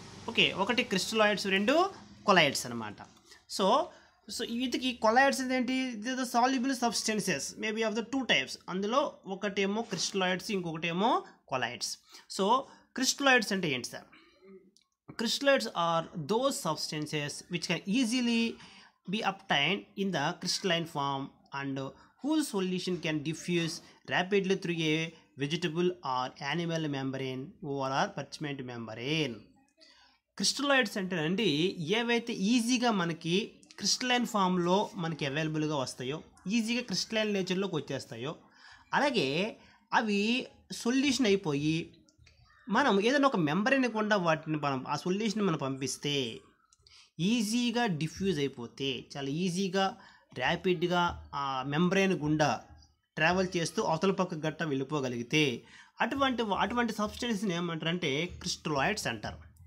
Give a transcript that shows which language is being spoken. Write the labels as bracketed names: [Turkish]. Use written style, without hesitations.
[Telugu] Okay, ఒకటి క్రిస్టలాయిడ్స్, 2 colloids అనమాట. So వీటికి కొలాయిడ్స్ ఏంటి, [English] Soluble substances maybe of the 2 types. [Telugu] అందులో ఒకటేమో క్రిస్టలాయిడ్స్, ఇంకొకటేమో కొలాయిడ్స్. సో crystalloids అంటే ఏంటి sir? [English] Crystalloids are those substances which can easily be obtained in the crystalline form and whose solution can diffuse rapidly through a vegetable or animal membrane or parchment membrane. [Telugu] క్రిస్టలాయిడ్స్ అంటే అండి ఏవైతే ఈజీగా మనకి crystalline ఫామ్లో మనకి అవైలబుల్గా వస్తాయో, ఈజీగా క్రిస్టలైన్ నేచర్లోకి వచ్చేస్తాయో, అలాగే అవి సొల్యూషన్ అయిపోయి మనం ఏదైనా ఒక మెంబ్రేన్ గుండా వాటిని ఆ సొల్యూషన్ మనం పంపిస్తే ఈజీగా డిఫ్యూజ్ అయిపోతే, చాలా ఈజీగా ర్యాపిడ్గా ఆ మెంబ్రేన్ గుండా ట్రావెల్ చేస్తూ అవతల పక్క గట్ట వెళ్ళిపోగలిగితే అటువంటి సబ్స్టెన్స్ని ఏమంటారంటే క్రిస్టలాయిడ్స్ అంటారు.